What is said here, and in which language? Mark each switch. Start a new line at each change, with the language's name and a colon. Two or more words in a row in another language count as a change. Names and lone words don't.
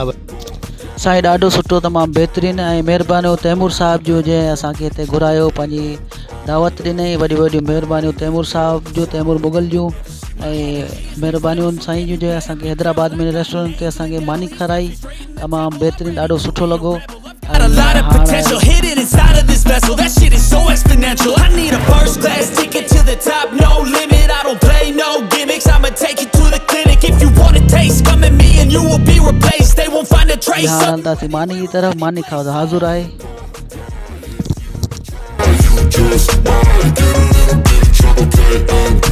Sindhi: साईं ॾाढो सुठो, तमामु बहितरीनु ऐं महिरबानियूं तैमूर साहिब जो जंहिं असांखे हिते घुरायो, पंहिंजी दावत ॾिनई। वॾियूं वॾियूं महिरबानियूं तैमूर साहिब जूं, तैमूर मुग़ल जूं, ऐं महिरबानियूं साईं जूं जंहिं असांखे हैदराबाद में रेस्टोरेंट ते असांखे मानी खाराई। तमामु बहितरीनु, ॾाढो सुठो लॻो।
English: Got a lot of potential hidden inside of this vessel. That shit is so exponential. I need a first class ticket to the top, no limit. I don't play no gimmicks. I'ma take you to the clinic. If you want a taste, come at me and you will be replaced. They won't find a trace.
Sindhi: हलंदासीं मानी
Hindi: की तरफ।
Sindhi: मानी खाओ त हाज़ुर आहे।
English: You just might get a little bit of trouble,